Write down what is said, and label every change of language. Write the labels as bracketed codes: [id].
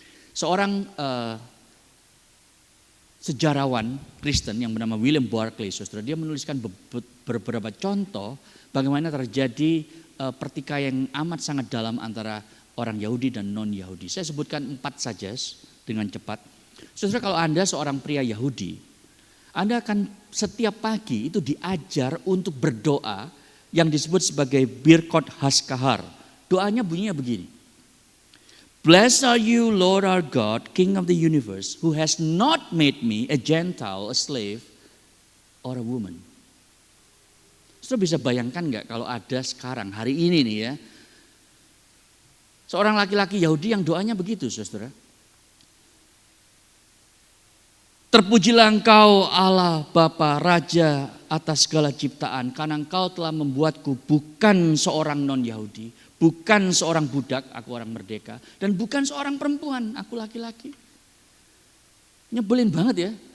[id] Seorang sejarawan Kristen yang bernama William Barclay, saudara, dia menuliskan beberapa contoh bagaimana terjadi pertikaian yang amat sangat dalam antara orang Yahudi dan non-Yahudi. Saya sebutkan 4 saja dengan cepat. Saudara, kalau Anda seorang pria Yahudi, Anda akan setiap pagi itu diajar untuk berdoa yang disebut sebagai Birkot Haskahar. Doanya bunyinya begini. [en] Blessed are you, Lord our God, King of the universe, who has not made me a Gentile, a slave, or a woman. [id] Saudara bisa bayangkan nggak kalau ada sekarang, hari ini nih ya, seorang laki-laki Yahudi yang doanya begitu, saudara. Terpujilah engkau Allah Bapa Raja atas segala ciptaan, karena engkau telah membuatku bukan seorang non-Yahudi, bukan seorang budak, aku orang merdeka, dan bukan seorang perempuan, aku laki-laki. Nyebelin banget ya.